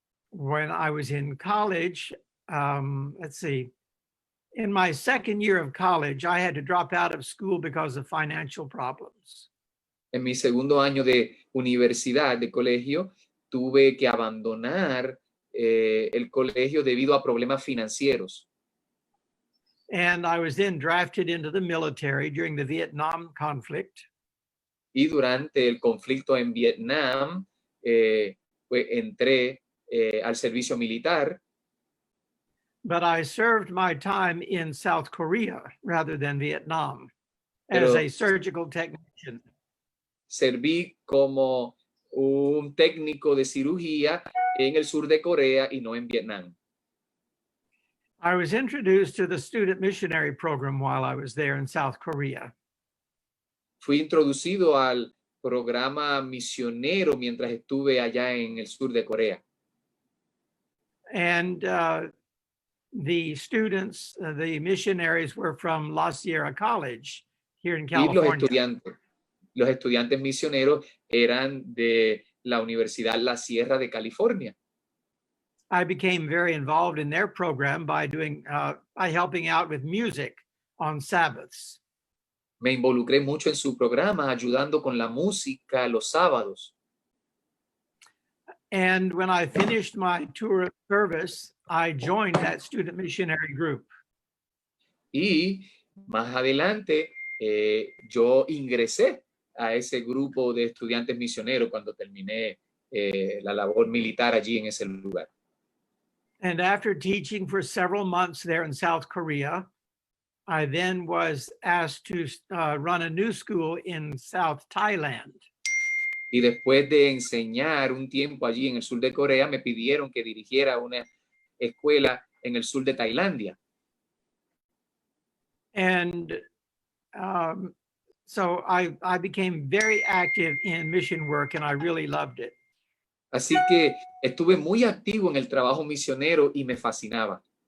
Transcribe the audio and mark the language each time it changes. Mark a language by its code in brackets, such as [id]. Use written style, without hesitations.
[en] When I was in college, let's see, in my second year of college, I had to drop out of school because of financial problems. [es] En mi segundo año de universidad, de colegio, tuve que abandonar el colegio debido a problemas financieros. [en] And I was then drafted into the military during the Vietnam conflict. [es] Y durante el conflicto en Vietnam, entré al servicio militar. [en] But I served my time in South Korea rather than Vietnam as a surgical technician. [es] Serví como un técnico de cirugía en el sur de Corea y no en Vietnam. [en] I was introduced to the student missionary program while I was there in South Korea. [es] Fui introducido al programa misionero mientras estuve allá en el sur de Corea. [en] And the students, the missionaries were from La Sierra College here in California. [es] Y los estudiantes misioneros eran de la Universidad La Sierra de California. [en] I became very involved in their program by helping out with music on Sabbaths. [es] Me involucré mucho en su programa, ayudando con la música los sábados. [en] And when I finished my tour of service, I joined that student missionary group. [es] Y más adelante, yo ingresé a ese grupo de estudiantes misioneros cuando terminé la labor militar allí en ese lugar. [en] And after teaching for several months there in South Korea, I then was asked to run a new school in South Thailand. [es] Y después de enseñar un tiempo allí en el sur de Corea, me pidieron que dirigiera una escuela en el sur de Tailandia. [en] And so I became very active in mission work, and I really loved it. [es] Así que estuve muy activo en el trabajo misionero y me fascinaba.